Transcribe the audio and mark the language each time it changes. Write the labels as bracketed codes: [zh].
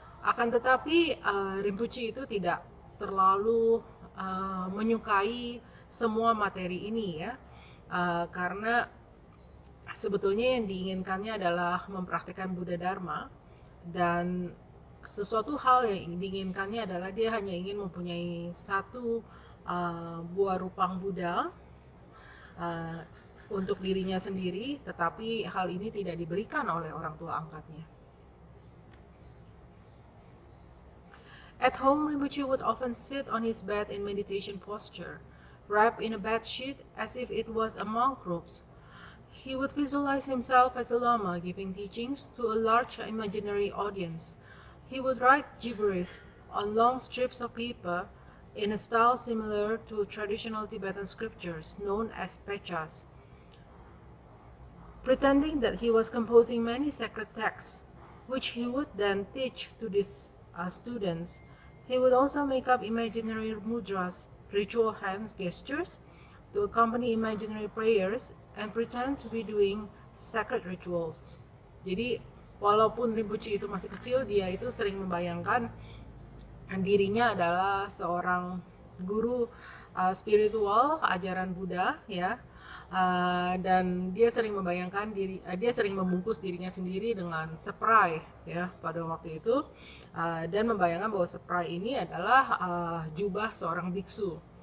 [id] Akan tetapi Rinpoche itu tidak terlalu menyukai semua materi ini, ya, karena sebetulnya yang diinginkannya adalah mempraktikkan Buddha Dharma, dan sesuatu hal yang diinginkannya adalah dia hanya ingin mempunyai satu buah rupang Buddha untuk dirinya sendiri, tetapi hal ini tidak diberikan oleh orang tua angkatnya. [en] At home, Rinpoche would often sit on his bed in meditation posture, wrapped in a bed sheet as if it was a monk robes. He would visualize himself as a Lama giving teachings to a large imaginary audience. He would write gibberish on long strips of paper in a style similar to traditional Tibetan scriptures known as pechas, pretending that he was composing many sacred texts, which he would then teach to these students. He would also make up imaginary mudras, ritual hand gestures, to accompany imaginary prayers and pretend to be doing sacred rituals. [id] Jadi walaupun Rinpoche itu masih kecil, dia itu sering membayangkan dirinya adalah seorang guru spiritual ajaran Buddha, ya. Dan dia sering membayangkan dia sering membungkus dirinya sendiri dengan spray, ya, pada waktu itu, dan membayangkan bahwa spray ini adalah jubah seorang biksu.